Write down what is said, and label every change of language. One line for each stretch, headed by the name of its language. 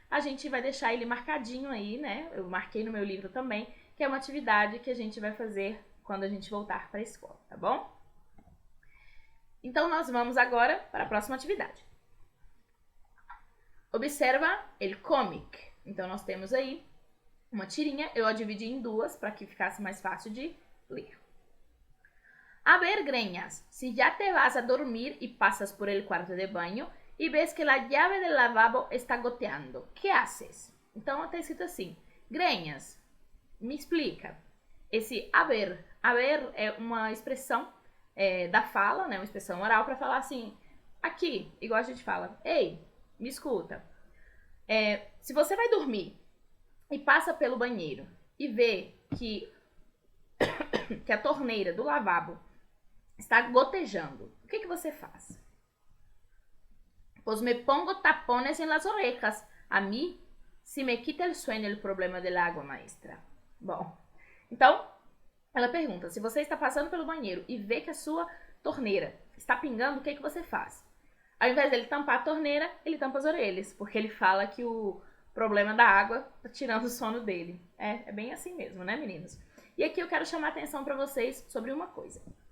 Portuguese: a gente vai deixar ele marcadinho aí, né? Eu marquei no meu livro também, que é uma atividade que a gente vai fazer quando a gente voltar para a escola, tá bom? Então, nós vamos agora para a próxima atividade.
Spanish: Observa el cómic.
Portuguese: Então, nós temos aí uma tirinha. Eu a dividi em duas para que ficasse mais fácil de ler.
Spanish: A ver, Greñas, si ya te vas a dormir y pasas por el cuarto de baño y ves que la llave del lavabo está goteando, ¿qué haces?
Portuguese: Então, está escrito assim, Greñas, me explica. Esse a ver é uma expressão da fala, né, uma expressão oral para falar assim, aqui, igual a gente fala, ei, me escuta. Se você vai dormir e passa pelo banheiro e vê que a torneira do lavabo está gotejando, o que você faz?
Spanish: Pues me pongo tapones en las orejas. A mí, si me quita el sueño el problema del agua, maestra.
Portuguese: Bom, então, ela pergunta, se você está passando pelo banheiro e vê que a sua torneira está pingando, o que você faz? Ao invés dele tampar a torneira, ele tampa as orelhas, porque ele fala que o problema da água está tirando o sono dele. É bem assim mesmo, né, meninos? E aqui eu quero chamar a atenção para vocês sobre uma coisa.